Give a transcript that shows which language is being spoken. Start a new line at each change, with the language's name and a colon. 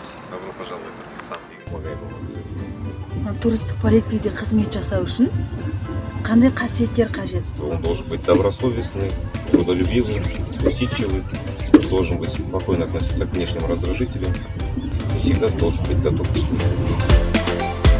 Russian: Добро пожаловать в Туркестан.
Kazakh: Туристік полицияда қызмет жасау үшін қандай қасиеттер қажет?
Russian: Он должен быть добросовестный, трудолюбивый, усидчивый, должен быть спокойно относиться к внешним раздражителям и всегда должен быть готов к службе.